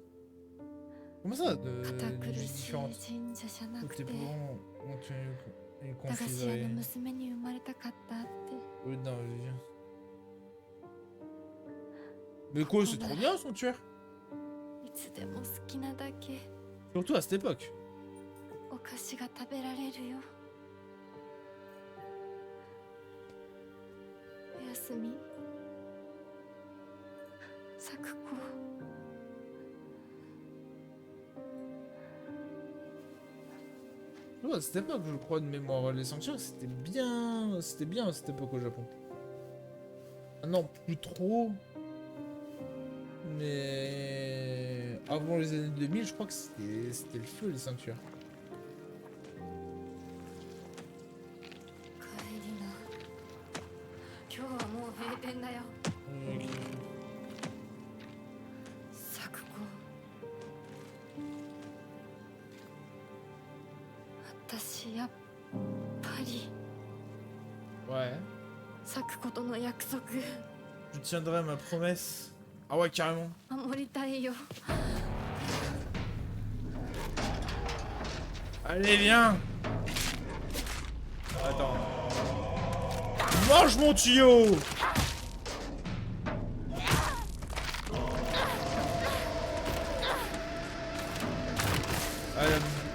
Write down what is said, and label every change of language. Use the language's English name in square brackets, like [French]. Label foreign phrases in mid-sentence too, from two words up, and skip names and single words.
[French] Comment ça, d'une vie différente? Tes parents ont une confiserie. Oui, dans la vie. Mais quoi, c'est trop bien son tueur. Surtout à cette époque. [Japanese] お菓子が食べられるよ。おやすみ。咲子。 [French] Ouais, à cette époque, je crois, de mémoire, les sanctuaires, c'était bien à cette époque au Japon. Ah non, plus trop. Mais avant les années 2000, je crois que c'était le feu, les sanctuaires. [Japanese] 帰りな。今日はもう閉店だよ。咲子。私やっぱり [French] Ouais. [Japanese] 咲子との約束 [French] Je tiendrai ma promesse. Ah ouais, carrément. [Japanese] 守りたいよ。 [French] Allez, viens. Attends. Mange mon tuyau. Allez.